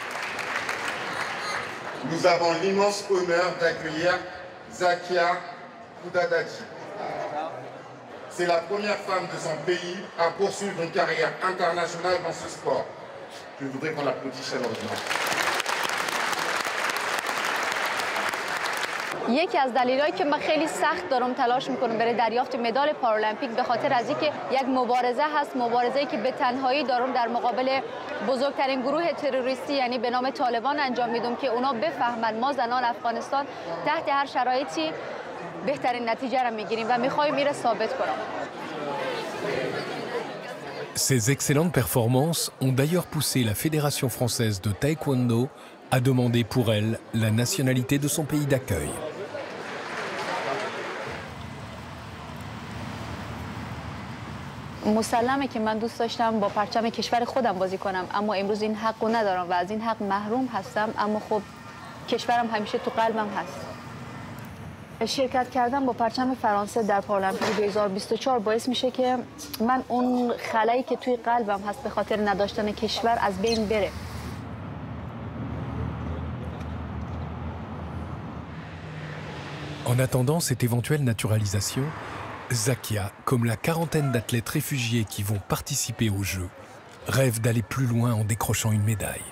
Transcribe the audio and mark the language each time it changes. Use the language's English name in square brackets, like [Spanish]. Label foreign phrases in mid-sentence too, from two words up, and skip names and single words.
[French] Nous avons l'immense honneur d'accueillir Zakia Koudadadji. C'est la première femme de son pays à poursuivre une carrière internationale dans ce sport. Je voudrais qu'on l'applaudisse chaleureusement. [Persian] یکی از دلایلی که من خیلی سخت دارم تلاش میکنم برای دریافت مدال پارالمپیک به خاطر از اینکه یک مبارزه هست، مبارزه‌ای که به تنهایی دارم در مقابل بزرگترین گروه تروریستی یعنی به نام طالبان انجام میدم که اونا بفهمن ما زنان افغانستان تحت هر شرایطی بهترین نتیجه را میگیریم و میخوایم این را ثابت کنم. [French] Ces excellentes performances ont d'ailleurs poussé la Fédération française de taekwondo à demander pour elle la nationalité de son pays d'accueil. [Persian] مسلمه که من دوست داشتم با پرچم کشور خودم بازی کنم، اما امروز این حق رو ندارم و از این حق محروم هستم، اما خب کشورم همیشه تو قلبم هست. شرکت کردن با پرچم فرانسه در پارالمپیک 2024 باعث میشه که من اون خلایی که توی قلبم هست به خاطر نداشتن کشور از بین بره. [French] En attendant cette éventuelle naturalisation, Zakia, comme la quarantaine d'athlètes réfugiés qui vont participer aux Jeux, rêve d'aller plus loin en décrochant une médaille.